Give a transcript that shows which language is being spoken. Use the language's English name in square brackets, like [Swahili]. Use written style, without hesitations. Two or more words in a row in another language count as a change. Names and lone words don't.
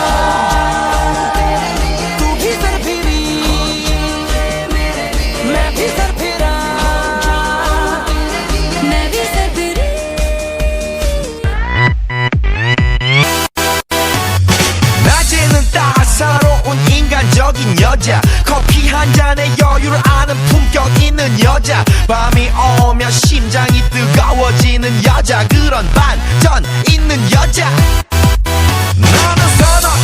[Hindi] तू भी सर फिरी, मैं भी सर फिरा मैं भी सर फिरी। [Korean] 낮에는 따사로운 인간적인 여자, 커피 한 잔에 여유를 아는 품격 있는 여자, 밤이 오면 심장이 뜨거워지는 여자, 그런 반전 있는 여자 나는 선호해.